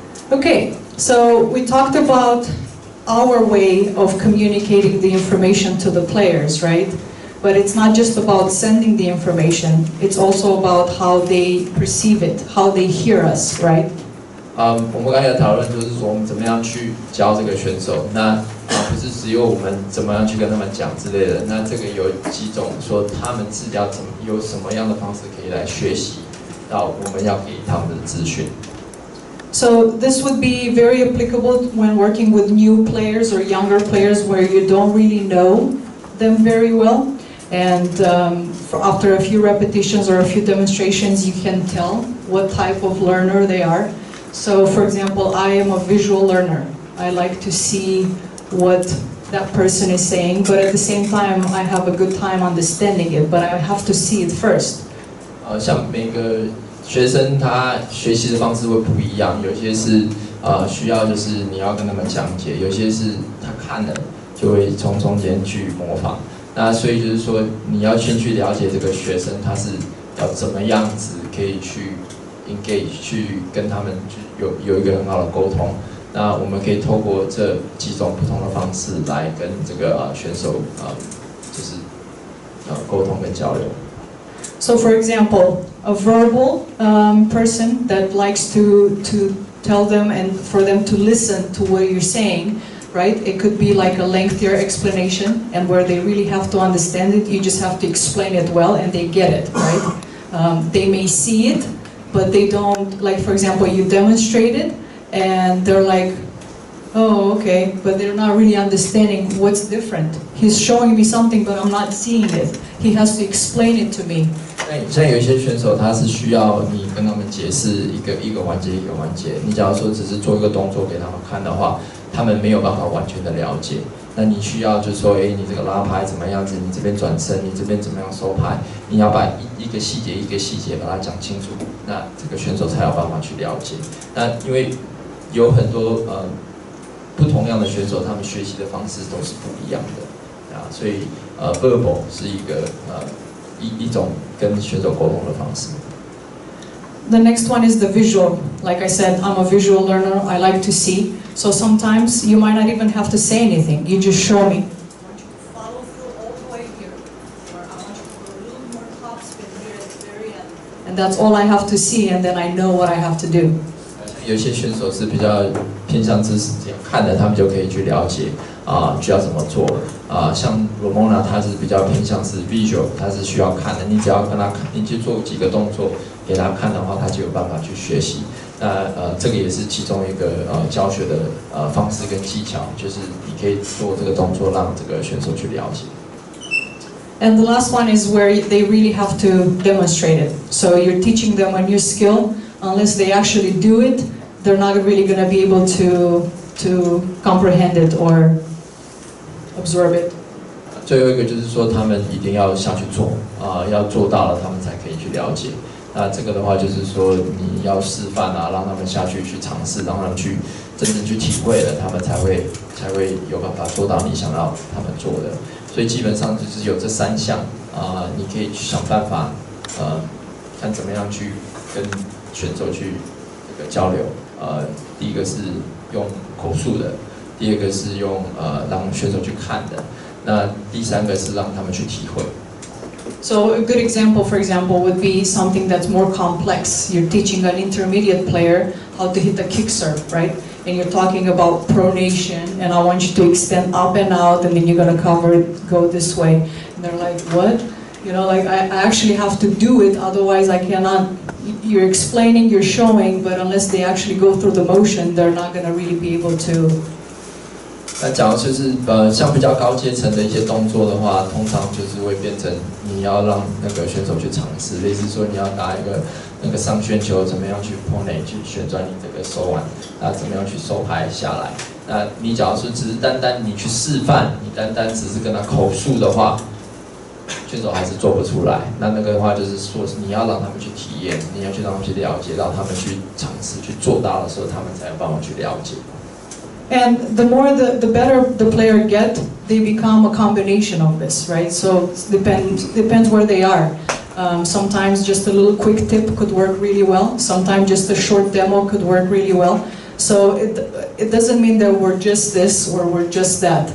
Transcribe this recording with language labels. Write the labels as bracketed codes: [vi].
[en] Okay, so we talked about our way of communicating the information to the players, right? But it's not just about sending the information, it's also about how they perceive it, how they hear us, right? [zh] 我们刚才讨论就是说我们怎么样去教这个选手，那不是只有我们怎么样去跟他们讲之类的，那这个有几种说他们自己要有什么样的方式可以来学习到我们要给他们的资讯。 [en] So this would be very applicable when working with new players or younger players where you don't really know them very well. And after a few repetitions or a few demonstrations, you can tell what type of learner they are. So for example, I am a visual learner. I like to see what that person is saying, but at the same time, I have a good time understanding it, but I have to see it first. [zh] 像每个学生他学习的方式会不一样，有些是需要就是你要跟他们讲解，有些是他看了就会从中间去模仿。那所以就是说你要先去了解这个学生他是要怎么样子可以去 engage 去跟他们有一个很好的沟通。那我们可以透过这几种不同的方式来跟这个选手就是沟通跟交流。 [en] So for example, a verbal person that likes to tell them and for them to listen to what you're saying, right? It could be like a lengthier explanation and where they really have to understand it, you just have to explain it well and they get it, right? They may see it, but they don't, like for example, you demonstrate it and they're like, oh, okay, but they're not really understanding what's different. He's showing me something, but I'm not seeing it. He has to explain it to me. [zh] 像有一些选手，他是需要你跟他们解释一个环节一个环节。你假如说只是做一个动作给他们看的话，他们没有办法完全的了解。那你需要就是说，你这个拉拍怎么样子？你这边转身，你这边怎么样收拍？你要把一个细节一个细节把它讲清楚，那这个选手才有办法去了解。那因为有很多不同样的选手，他们学习的方式都是不一样的啊，所以verbal 是一个一种跟选手沟通的方式。 [en] The next one is the visual. Like I said, I'm a visual learner. I like to see. So sometimes you might not even have to say anything. You just show me. I want you to follow through all the way here, or I want you to go a little more top spin here at the very end. And that's all I have to see, and then I know what I have to do. [zh] 有些选手是比较偏向知识，这样看了他们就可以去了解需要怎么做像 Ramona 他是比较偏向是 visual， 他是需要看的，你只要跟他看，你去做几个动作给他看的话，他就有办法去学习。那这个也是其中一个教学的方式跟技巧，就是你可以做这个动作让这个选手去了解。 [en] And the last one is where they really have to demonstrate it. So you're teaching them a new skill. Unless they actually do it, they're not really going to be able to comprehend it or absorb it. [zh] 最后一个就是说，他们一定要下去做要做到了，他们才可以去了解。那这个的话，就是说你要示范让他们下去尝试，让他们去真正去体会了，他们才会有办法做到你想要他们做的。所以基本上就是有这3项你可以去想办法看怎么样去跟选手去这个交流。第一个是用口述的，第二个是用让选手去看的，那第三个是让他们去体会。 [en] So a good example, for example, would be something that's more complex. You're teaching an intermediate player how to hit the kick serve, right? And you're talking about pronation, and I want you to extend up and out, and then you're going to cover it, go this way. And they're like, what? You know, like I actually have to do it, otherwise I cannot. You're explaining, you're showing, but unless they actually go through the motion, they're not going to really be able to. [zh] 那假如就是像比较高阶层的一些动作的话，通常就是会变成你要让那个选手去尝试，类似说你要打一个那个上旋球，怎么样去 pronate 去旋转你这个手腕，怎么样去收拍下来。那你假如说只是单单你去示范，你单单只是跟他口述的话，选手还是做不出来。那个的话就是说，你要让他们去体验，你要去让他们去了解，让他们去尝试去做到的时候，他们才有办法去了解。 [en] And the more the better the player get, they become a combination of this, right? So depends where they are. Sometimes just a little quick tip could work really well. Sometimes just a short demo could work really well. So it doesn't mean that we're just this or we're just that.